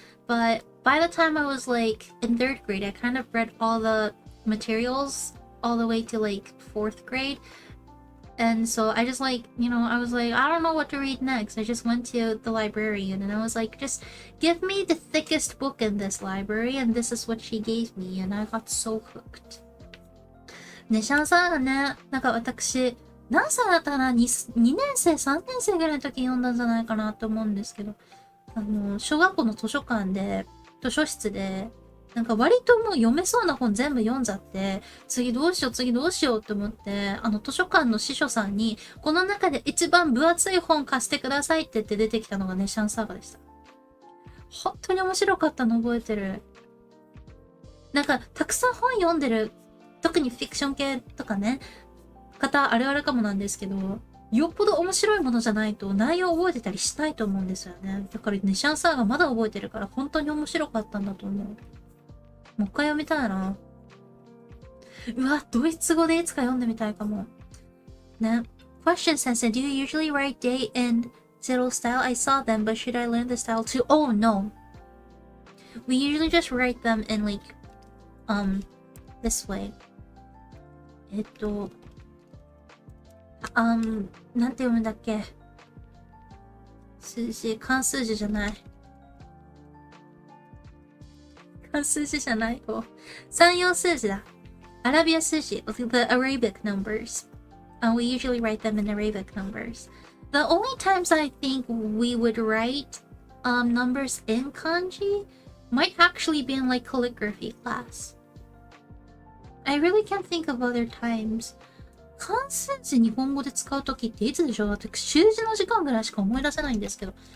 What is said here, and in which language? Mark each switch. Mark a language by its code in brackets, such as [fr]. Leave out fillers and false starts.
[en] But by the time I was like in 3rd grade, I kind of read all the materials all the way to like 4th grade. And so I just like, you know, I was like, I don't know what to read next. I just went to the librarian and I was like, just give me the thickest book in this library, and this is what she gave me, and I got so hooked. [ja] ね、シャンさんがね、なんか私、何歳だったかな 2年生、3年生ぐらいの時に読んだんじゃないかなと思うんですけど、小学校の図書館で、図書室で、なんか割ともう読めそうな本全部読んじゃって、次どうしようって思って、図書館の司書さんに、この中で一番分厚い本貸してくださいって言って出てきたのがね、シャンサーガでした。本当に面白かったの覚えてる。なんか、たくさん本読んでる、特にフィクション系とかね、方あるあるかもなんですけど、よっぽど面白いものじゃないと内容覚えてたりしないと思うんですよね。だからね、シャンサーがまだ覚えてるから本当に面白かったんだと思う。もう一回読みたいな。うわ、ドイツ語でいつか読んでみたいかも。ね。 [en] Question says, do you usually write date and zero style? I saw them, but should I learn the style too? Oh, no. We usually just write them in like, this way. [ja] なんて読むんだっけ？数字、漢数字じゃない。漢数字じゃないよ。三四数字だ。アラビア数字、 [en] the Arabic numbers. We usually write them in Arabic numbers. The only times I think we would write numbers in kanji might actually be in like calligraphy class. I really can't think of other times. [ja] 漢数字日本語で使うときっていつでしょう？私、習字の時間ぐらいしか思い出せないんですけど。